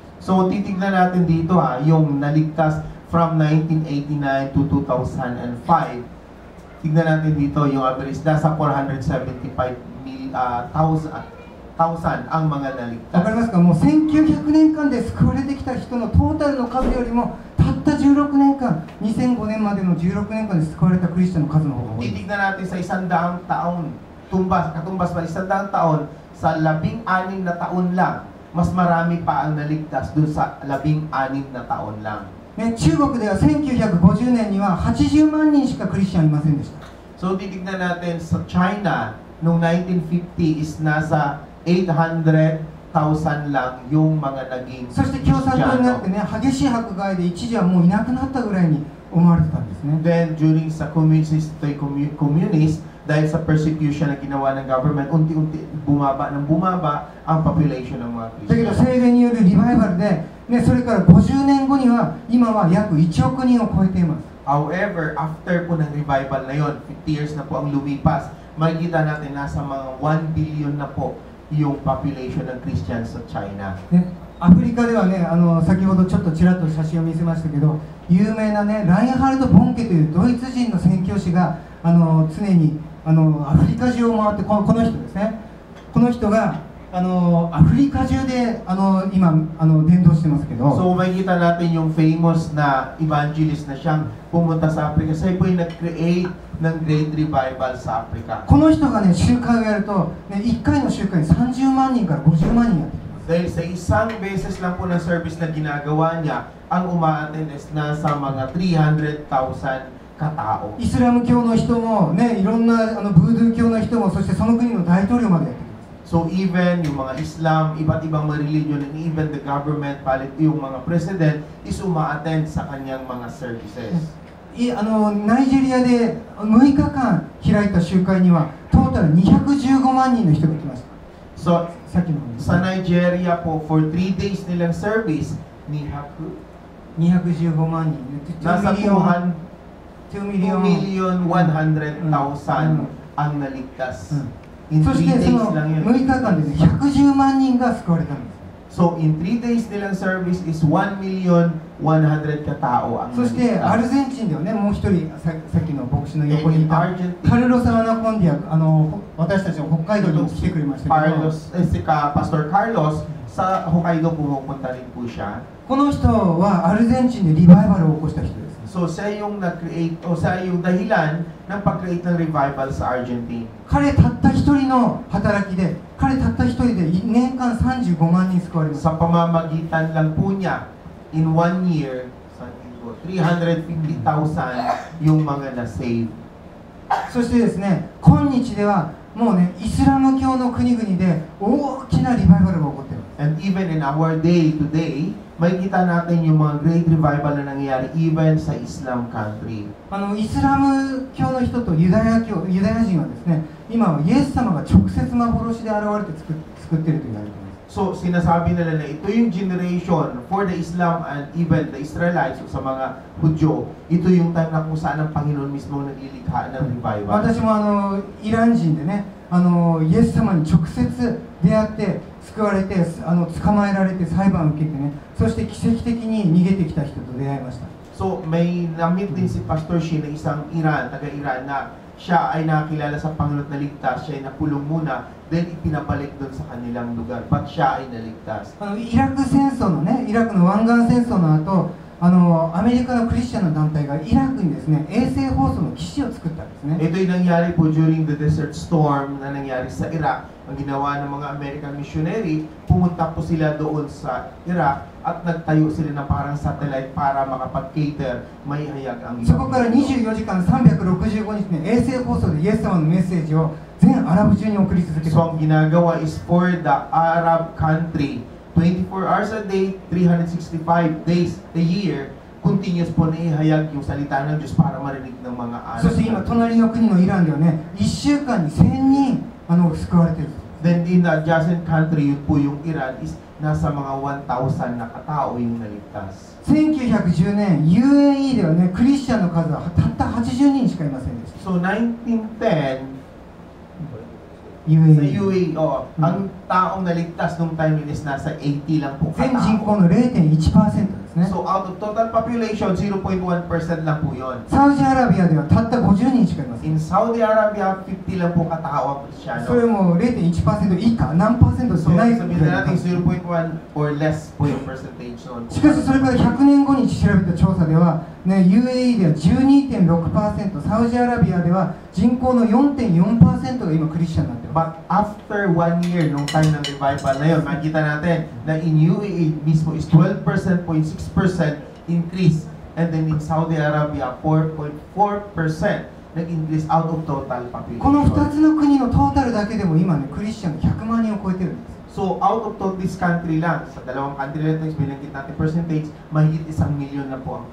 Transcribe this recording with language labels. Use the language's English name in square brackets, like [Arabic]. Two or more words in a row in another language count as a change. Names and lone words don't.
[Filipino] So titignan natin dito yung naligtas [English] from 1989 to 2005. [Filipino] Tignan natin dito yung average, nasa 475,000 ang mga [Japanese] わかりますか？もう1900年間で救われてきた人のトータルの数よりもたった16年間、2005年までの16年間で救われたクリスチャンの数の方が多い。 [Filipino] Titignan natin sa 100 taon, katumbas pa 100 taon, sa 16 na taon lang, mas marami pa ang naligtas dun sa 16 na taon lang. [Japanese] ね、中国では1950年には80万人しかクリスチャンいませんでした。 [Filipino] So titignan natin sa China, noong 1950 is nasa 800,000 lang yung mga naging [Japanese] そして共産党になってね、激しい迫害で一時はもういなくなったぐらいに思われてたんですね。 [English] Then during [Filipino] sa communist, dahil sa persecution na ginawa ng government, unti-unti bumaba ang population ng mga [Japanese] だけど [Filipino] Christian. [Japanese] 聖霊によるリバイバルで、ね、それから50年後には今は約1億人を超えています。 [English] However, after [Filipino] po ng revival na yon, 50 years na po ang lumipas, makikita natin nasa mga 1 billion na po yung population ng Christians sa China. [Japanese] ね、アフリカではね、先ほどちょっとちらっと写真を見せましたけど、有名なね、ラインハルト・ボンケというドイツ人の宣教師が常にアフリカ中を回って、この人ですね、この人がアフリカ中で今伝道してますけど、 [Filipino] So makikita natin yung famous na evangelist na siyang pumunta sa Africa. Siya po yung nag-create ng Great Revival sa Africa. [Japanese] この人がね、集会をやると、ね、1回の集会に30万人から50万人やってきます。 [Filipino] Dahil sa isang beses lang po ng service na ginagawa niya, ang uma-attend is nasa mga 300,000 katao. [Japanese] イスラム教の人も、ね、いろんなブードゥー教の人も、そしてその国の大統領までやってきます。 [English] So even [Filipino] yung mga [English] Islam, [Filipino] iba't ibang mga [English] religion, and even the government, [Filipino] palit yung mga president, is uma-attend sa kanyang mga services. [Japanese] ナイジェリアで6日間開いた集会にはトータル215万人の人が来ました。 [Filipino] So [Japanese] さっきの [Filipino] sa Nigeria po, [English] for 3 days [Filipino] nilang service, [Japanese] 215 万人、 [Filipino] nasa 2,100,000 ang naligtas. [English] In [Japanese] そ [English] 3 [Japanese] してそ [English] days [Japanese] の [Filipino] lang [Japanese] 6 [Filipino] yun. [Japanese] 日間で、ね、110万人が救われたんです。 [English] So in 3 days [Filipino] nilang service is 1,100,000 katao ang [Japanese] そしてア [Filipino] naligtas. [Japanese] ルゼンチンではね、もう一人さっきの牧師の横にい [English] In [Japanese] た [English] Argentina, [Japanese] カルロス・アナコンディア、私たちの北海道にも来てくれましたけど、 [Filipino] Pastor Carlos, sa Hokkaido pumupunta rin po siya. [Japanese] この人はアルゼンチンでリバイバルを起こした人です。 [Filipino] So siya yung nag-create, o siya yung dahilan ng pag-create ng revival sa Argentina. [Japanese] 彼たった一人の働きで、彼たった一人で年間35万人救われます。 [Filipino] Sa pamamagitan lang po niya, [English] in 1 year, [Filipino] 350,000 yung mga na-save. [Japanese] そしてですね、今日ではもうね、イスラム教の国々で大きなリバイバルが起こっています。 [English] And even in our day today, [Filipino] makikita natin yung mga [English] great revival [Filipino] na nangyayari even sa [English] Islam country. [Japanese] イスラム教の人とユダヤ人はですね、今はイエス様が直接幻で現れて救っていると言われています。 [Filipino] So sinasabi nila na ito yung generation [English] for the Islam and even the Israelites, [Filipino] o sa mga Hudyo, ito yung time na kung saan ang Panginoon mismo naglilikha ng revival. [Japanese] 私もイラン人でね、イエス様に直接出会って救われて、捕まえられて裁判を受けてね、そして奇跡的に逃げてきた人と出会いました。 [Filipino] So may na-meet din si Pastor Shi na isang taga-Iran na siya ay nakilala sa Panginoon at naligtas, siya ay nakulong muna, then ipinabalik doon sa kanilang lugar, but siya ay naligtas. [Japanese] イラク戦争のね、イラクの湾岸戦争の後、アメリカのクリスチャンの団体がイラクにですね、衛星放送の基地を作ったんですね。 [Filipino] Ito yung nangyari po [English] during the Desert Storm [Filipino] na nangyari sa Iraq. Ang ginawa ng mga [English] American missionary, [Filipino] pumunta po sila doon sa Iraq at nagtayo sila ng parang satellite para makapag-cater, may hayag ang [Japanese] そこから24時間365日ね、衛星放送でイエス様のメッセージを全アラブ中に送り続け [Filipino] So [Japanese] た。 [Filipino] ang ginagawa is [English] for the Arab country 24 hours a day, 365 days a year, [Filipino] continuous po na ihayag yung salita ng Diyos para marinig ng mga anak. [Japanese] そして今隣の国のイランではね、1週間に1000人救われている。 [English] Then in the adjacent country, [Filipino] yun po yung Iran, is nasa mga 1,000 na katao yung naligtas. [Japanese] 1910 年 UAE ではね、クリスチャンの数はたった80人しかいませんでした。 [Filipino] So 1910, sa UAE UAE, ang taong naligtas nung time yun is nasa 80 lang po [Japanese] 全人口 [Filipino] katao. [Japanese] の 0.1% ですね。 [English] So out of total population, 0.1% [Filipino] lang po yun. [Japanese] サウジアラビアではたった50人しかいません。 [English] In [Filipino] Saudi Arabia, 50 lang po katao ang Kristyano. [Japanese] それも 0.1% 以下、何%で [Filipino] So [Japanese] もない。 [Filipino] sabihin na natin 0.1 or less po yung percentage noon. [Japanese] しかしそれから100年後に調べた調査では、ね、UAE では 12.6%、サウジアラビアでは人口の 4.4% が今クリスチャンになっています。 [English] But after 1 year, [Filipino] nung time ng revival na yun, makikita natin na [English] in UAE [Filipino] mismo is 12.6% increase. [English] And then in Saudi Arabia, 4.4% nag-increase out of total [Japanese] この2 [English] population. [Japanese] つの国のトータルだけでも今ね、クリスチャンが100万人を超えてるんです。 [Filipino] So [English] out of this country [Filipino] lang, sa dalawang country lang ito, binanggit natin percentage, mahigit 1 million na po ang